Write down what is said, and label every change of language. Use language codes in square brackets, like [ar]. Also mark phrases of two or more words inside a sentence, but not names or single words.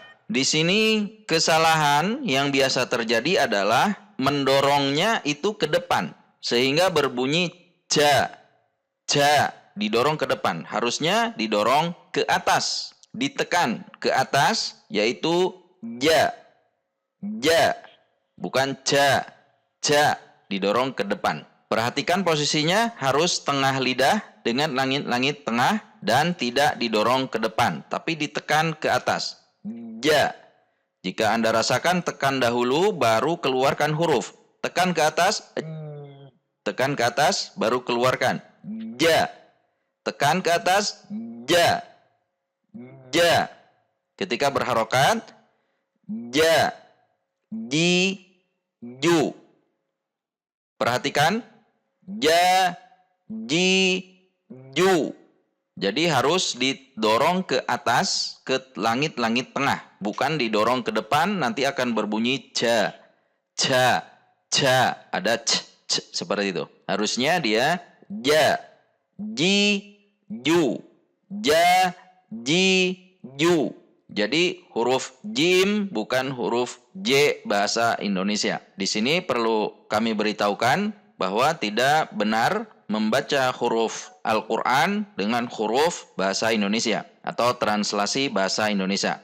[id] Di sini kesalahan yang biasa terjadi adalah mendorongnya itu ke depan, sehingga berbunyi ja, ja, didorong ke depan. Harusnya didorong ke atas, ditekan ke atas, yaitu ja, ja, bukan ja, ja, didorong ke depan. Perhatikan posisinya harus tengah lidah dengan langit-langit tengah dan tidak didorong ke depan, tapi ditekan ke atas. Ja. Jika Anda rasakan, tekan dahulu, baru keluarkan huruf. Tekan ke atas, baru keluarkan. Ja. tekan ke atas, ja. Ja. Ketika berharokat, ja, ji, ju. Perhatikan, ja, ji, ju. Jadi harus didorong ke atas, ke langit-langit tengah. Bukan didorong ke depan, nanti akan berbunyi ja, ja, ja. Ada c, seperti itu. Harusnya dia ja, ji, ju. Ja, ji, ju. Jadi huruf jim bukan huruf j bahasa Indonesia. Di sini perlu kami beritahukan bahwa tidak benar membaca huruf Al-Quran dengan huruf bahasa Indonesia atau translasi bahasa Indonesia.